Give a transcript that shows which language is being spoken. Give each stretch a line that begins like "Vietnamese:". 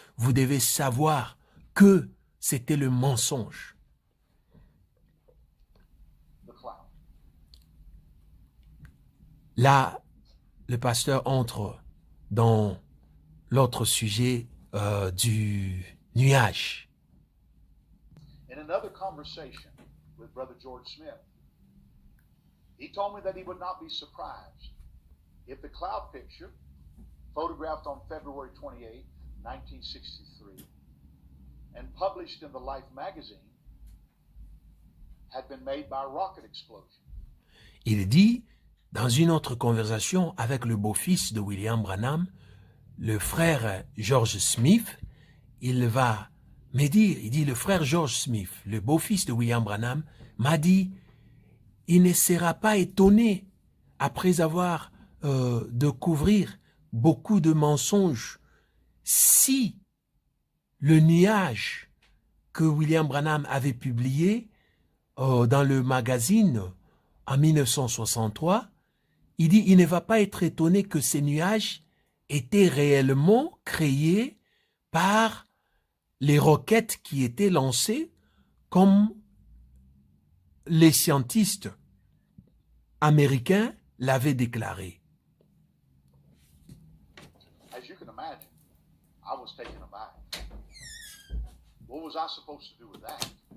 French: Vous devez savoir que c'était le mensonge. Là, le pasteur entre dans l'autre sujet du nuage.
English: In another conversation with Brother George Smith, he told me that he would not be surprised if the cloud picture, photographed on February 28, 1963, and published in the Life magazine, had been made by a rocket explosion.
French: Il dit, dans une autre conversation avec le beau-fils de William Branham, le frère George Smith, il va me dire, il dit, le frère George Smith, le beau-fils de William Branham, m'a dit, il ne sera pas étonné, après avoir découvert beaucoup de mensonges, si le nuage que William Branham avait publié dans le magazine en 1963, il dit, il ne va pas être étonné que ces nuages étaient réellement créés par les roquettes qui étaient lancées comme les scientifiques américains l'avaient déclaré.
English: As you can imagine, I was taken aback. What was I supposed to do with that?